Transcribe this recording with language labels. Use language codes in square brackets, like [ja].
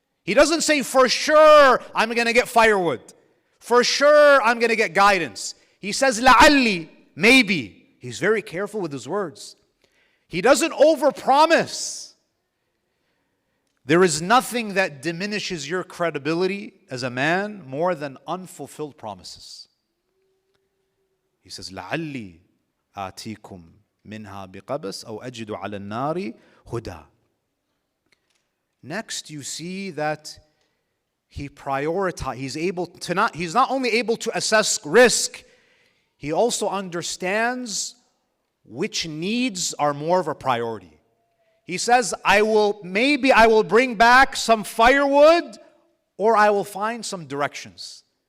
[en] He doesn't say, for sure, I'm going to get firewood. For sure, I'm going to get guidance. He says, لَعَلِّي, maybe. He's very careful with his words. He doesn't overpromise. There is nothing that diminishes your credibility as a man more than unfulfilled promises. He says, [ar] لَعَلِّي آتِيكُمْ مِنْهَا بِقَبَسْ أَوْ أَجِدُ عَلَى النَّارِ هُدًى. [en] Next, you see that he prioritizes. He's not only able to assess risk, he also understands which needs are more of a priority. He says, maybe I will bring back some firewood, or I will find some directions.